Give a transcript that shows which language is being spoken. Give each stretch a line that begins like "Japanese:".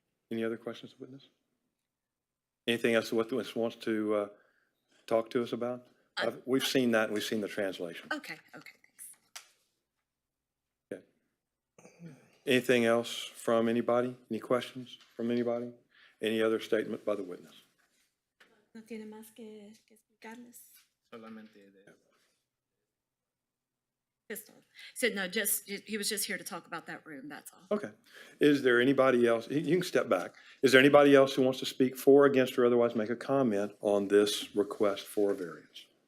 English: Any other questions of the witness? Anything else the witness wants to talk to us about? We've seen that and we've seen the translation. Okay, thanks. Okay. Anything else from anybody? Any questions from anybody? Any other statement by the witness?
Spanish: No tiene más que explicarles. Solamente de.
English: That's all. Said no, he was just here to talk about that room, that's all. Okay. Is there anybody else, you can step back. Is there anybody else who wants to speak for, against, or otherwise make a comment on this request for a variance?